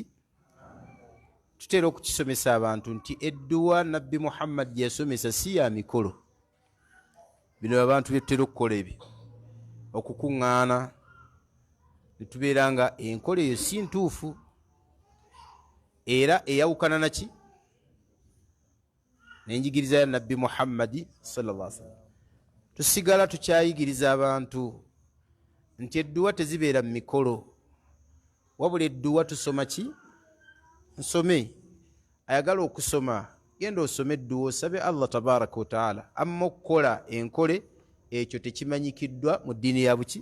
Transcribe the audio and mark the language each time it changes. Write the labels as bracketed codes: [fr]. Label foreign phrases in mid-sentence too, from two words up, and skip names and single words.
[lg] Tutera okukisomesa abantu nti edduwa nabbi Muhammad gye yasomesa si ya mikolo. Bino abantu bye tutera okukola ebyo, okukuŋŋaana ne tubeera nga enkola eyo si ntuufu era eyawukana naki? N'enjigiriza ya nabbi Muhammad [ar] صلى الله عليه وسلم. [lg] Tusigala tukyayigiriza abantu nti edduwa tezibeera mu mikolo, wabula edduwa tusoma ki? Nsome. Ayagala okusoma, genda osome edduwa osabe [ar] الله تبارك وتعالى. [lg] Amma okukola enkole ekyo tekimanyikiddwa mu ddiini ya buki?